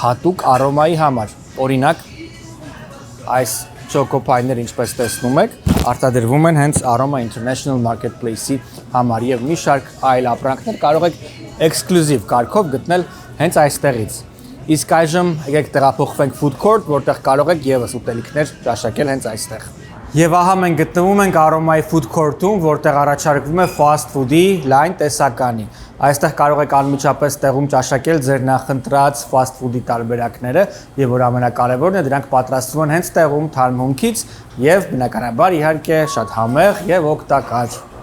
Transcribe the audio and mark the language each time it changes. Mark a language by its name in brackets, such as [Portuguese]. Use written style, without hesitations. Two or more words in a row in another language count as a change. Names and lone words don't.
[Armenian] հատուկ Aroma-ի համար։ Օրինակ, այս չոկոպայները, ինչպես տեսնում եք, արտադրվում են հենց Aroma International Marketplace-ի համար եւ մի շարք այլ ապրանքներ կարող եք էքսկլյուզիվ կարգով գտնել հենց այստեղից։ Իսկ այժմ եկեք տեղափոխվենք [English] food court, [Armenian] որտեղ կարող եք եւս ուտելիքներ ճաշակել հենց այստեղ։ Եվ ահա մենք գտնվում ենք Aroma-ի [English] food court- [Armenian] ում, որտեղ առաջարկվում է [English] fast food- [Armenian] ի լայն տեսականի։ Այստեղ կարող եք անմիջապես տեղում ճաշակել ձեր նախընտրած [English] fast food- [Armenian] ի տարբերակները, եւ որ ամենակարևորն է, դրանք պատրաստվում են հենց տեղում թարմ հումքից եւ բնականաբար իհարկե շատ համեղ եւ օգտակար։